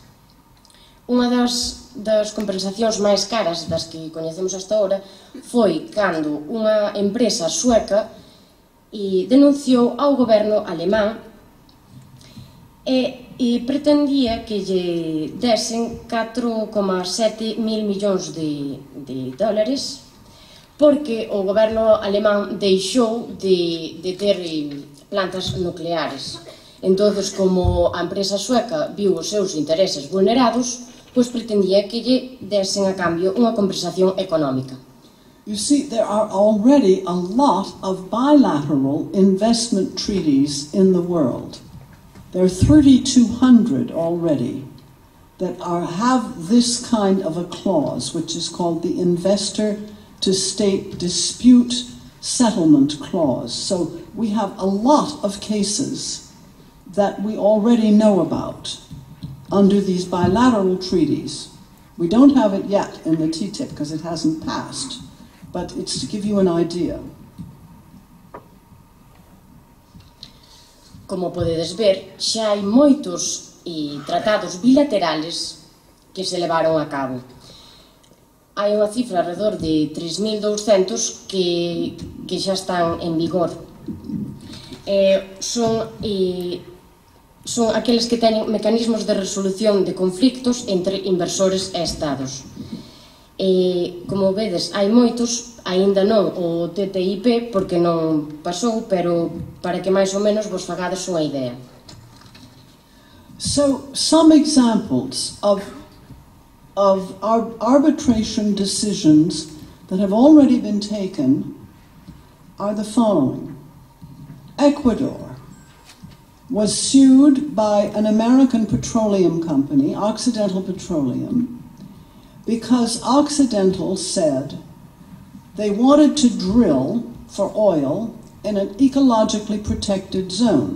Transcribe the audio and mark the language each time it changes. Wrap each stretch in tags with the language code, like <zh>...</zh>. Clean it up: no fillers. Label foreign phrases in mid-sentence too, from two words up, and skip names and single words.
<gl>Unha das compensacións máis caras das que coñecemos</gl> <es>hasta ahora</es> <gl>foi cando unha empresa sueca denunciou ao goberno alemán e pretendía que lle desen 4,7 mil millóns de dólares porque o goberno alemán deixou de ter plantas nucleares. Entón, como a empresa sueca viu os seus intereses vulnerados, pois pretendía que lle desen a cambio unha compensación económica.</gl> <en>You see, there are already a lot of bilateral investment treaties in the world. There are 3,200 already that have this kind of a clause, which is called the Investor-to-State Dispute Settlement Clause. So we have a lot of cases that we already know about under these bilateral treaties. We don't have it yet in the TTIP because it hasn't passed, but it's to give you an idea.</en> <gl>Como podedes ver, xa hai moitos tratados bilaterales que se levaron a cabo. Hai unha cifra alrededor de 3.200 que xa están en vigor. Son aqueles que teñen mecanismos de resolución de conflictos entre inversores e estados. Como vedes, hai moitos, aínda non o TTIP porque non pasou, pero para que máis ou menos vos fagades unha idea.</gl> <en>So, some examples of arbitration decisions that have already been taken are the following. Ecuador was sued by an American petroleum company, Occidental Petroleum, because Occidental said they wanted to drill for oil in an ecologically protected zone.</en>